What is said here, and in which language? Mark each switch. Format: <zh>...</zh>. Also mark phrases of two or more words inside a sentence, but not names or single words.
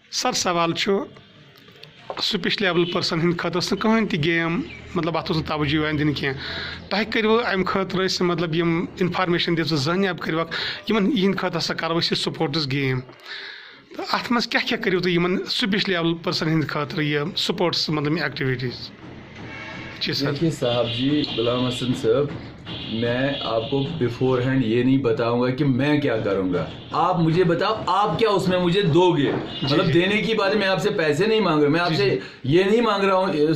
<ks>سر سوال چھُ</ks> <en>special level person</en> <ks>ہٕنٛدِ خٲطرٕ ٲس نہٕ کٕہٕنۍ تہِ گیم مطلب اتھ اوس نہٕ توجہ یِوان دِنہٕ کینٛہہ تۄہہِ کٔرِوٕ امہِ خٲطرٕ أسۍ مطلب یِم انفارمیشن دِژٕ زٔہنۍ اب کٔرِوکھ یِمن یِہنٛدِ خٲطرٕ ہسا کرو أسۍ یہِ سپورٹٕس گیم تہٕ اتھ منٛز کیاہ کیاہ کٔرِو تُہۍ یِمن</ks> <en>special level person</en> <ks>ہٕنٛدِ خٲطرٕ یہِ سپورٹس مطلب ایکٹیویٹیز جی سر</ks> <ur>دیکھیے صاحب جی غلام حسن صاحب میں آپ کو</ur> <en>before hand</en> <ur>یہ نہیں بتاؤں گا کہ میں کیا کروں گا آپ مجھے بتاؤ آپ کیا اس میں مجھے دو گے مطلب دینے کی بات ہے میں آپ سے پیسے نہیں مانگ رہا میں آپ سے یہ نہیں مانگ رہا ہوں</ur>